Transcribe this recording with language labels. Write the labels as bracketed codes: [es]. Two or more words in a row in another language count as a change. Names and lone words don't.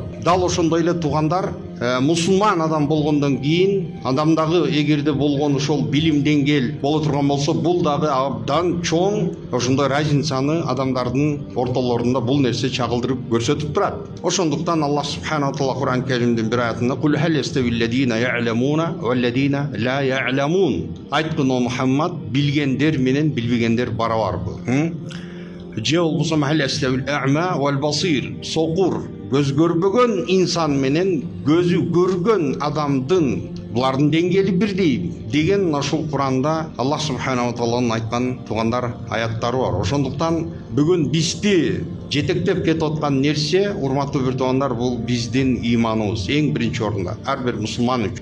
[ky] Дал ошондой эле туугандар, мусулман адам болгондон кийин адамдагы эгерде болгон ошол билим деңгээл боло турган болсо, бул дагы абдан чоң ошондой разницаны адамдардын ортолорунда бул нерсе чагылдырып көрсөтүп турат. Ошондуктан Аллах [ar] سبحانه وتعالى [ky] Кур'ан Керимдин бир аятында [ar] "قل هل يستوي الذين يعلمون والذين لا يعلمون" [ky] айткын о Мухаммад, билгендер менен билбегендер барабарбы? Же болбосо [ar] "هل يستوي الأعمى والبصير", [ky] сокур, көз көрбөгөн инсан менен көзү көргөн адамдын булардын деңгээли бирдей деген ошол Кур'анда Аллах субханала тааланын айткан туугандар аяттары бар. Ошондуктан бүгүн бизди жетектеп кетип аткан нерсе, урматтуу бир туугандар, бул биздин ыйманыбыз эң биринчи орунда, ар бир мусулман үчүн.